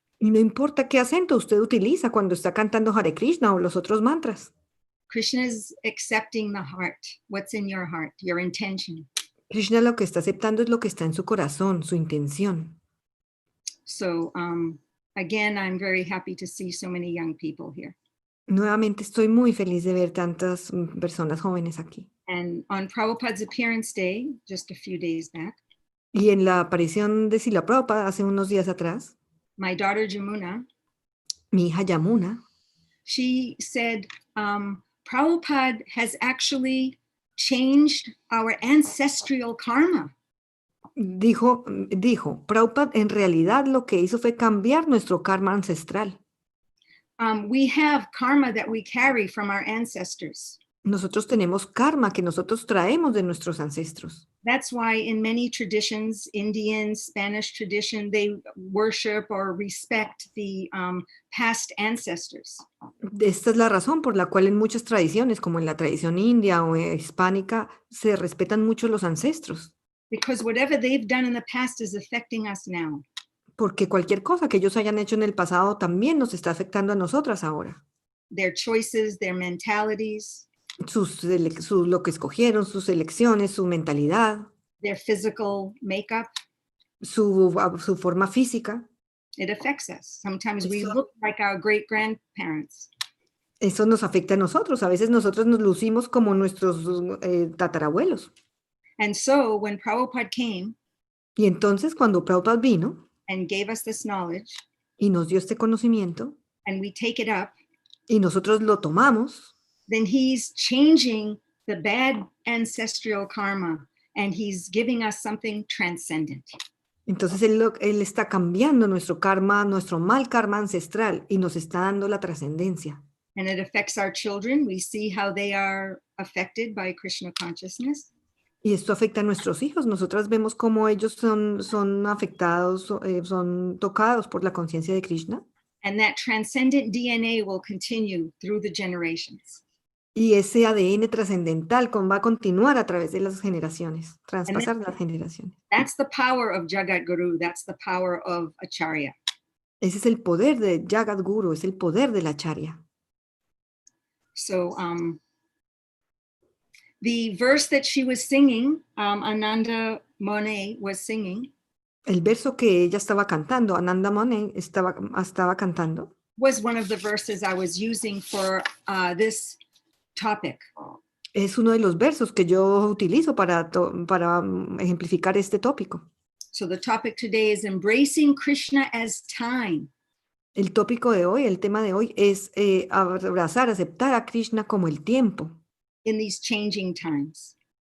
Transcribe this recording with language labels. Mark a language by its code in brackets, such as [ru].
[es] Y no importa qué acento usted utiliza cuando está cantando Hare Krishna o los otros mantras. [en] Krishna is accepting the heart, what's in your heart, your intention. [es] Krishna lo que está aceptando es lo que está en su corazón, su intención. [en] So, again, I'm very happy to see so many young people here. [es] Nuevamente estoy muy feliz de ver tantas personas jóvenes aquí. [en] And on Prabhupada's appearance day, just a few days back. [es] Y en la aparición de Srila Prabhupada hace unos días atrás. [en] My daughter Jamuna. [es] Mi hija Yamuna. [en] She said, Prabhupada has actually changed our ancestral karma. [es] Dijo, Prabhupada en realidad lo que hizo fue cambiar nuestro karma ancestral. [en] We have karma that we carry from our ancestors. [es] Nosotros tenemos karma que nosotros traemos de nuestros ancestros. [en] That's why in many traditions, Indian, Spanish tradition, they worship or respect the past ancestors. [es] Esta es la razón por la cual en muchas tradiciones, como en la tradición india o hispánica, se respetan mucho los ancestros. [en] Because whatever they've done in the past is affecting us now. [es] Porque cualquier cosa que ellos hayan hecho en el pasado también nos está afectando a nosotras ahora. [en] Their choices, their mentalities, [es] Lo que escogieron, sus elecciones, su mentalidad, [en] their physical makeup, [es] su forma física. [en] it affects us. Sometimes we [es] Eso, [en] look like our great-grandparents. [es] eso nos afecta a nosotros. A veces nosotros nos lucimos como nuestros tatarabuelos. [en] And so when Prabhupada came [es] Y entonces cuando Prabhupada vino [en] and gave us this knowledge, [es] y nos dio este conocimiento [en] and we take it up, [es] y nosotros lo tomamos, [en] then he's changing the bad ancestral karma and he's giving us something transcendent. [es] entonces él está cambiando nuestro karma, nuestro mal karma ancestral y nos está dando la trascendencia. [en] And it affects our children. We see how they are affected by Krishna consciousness. [es] Y esto afecta a nuestros hijos. Nosotras vemos cómo ellos son afectados, son tocados por la conciencia de Krishna. [en] And that transcendent DNA will continue through the generations. [es] Y ese ADN trascendental va a continuar a través de las generaciones, traspasar las generaciones. [en] That's the power of Jagat Guru. That's the power of Acharya. [es] Ese es el poder de Jagat Guru, es el poder de la Acharya. [en] So the verse that she was singing, Ananda Monet was singing, [es] El verso que ella estaba cantando, Anangamanjari estaba cantando, [en] was one of the verses I was using for this topic. [es] es uno de los versos que yo utilizo para ejemplificar este tópico. [en] So the topic today is embracing Krishna as time. [es] El tópico de hoy, el tema de hoy es abrazar, aceptar a Krishna como el tiempo [en] In these changing times,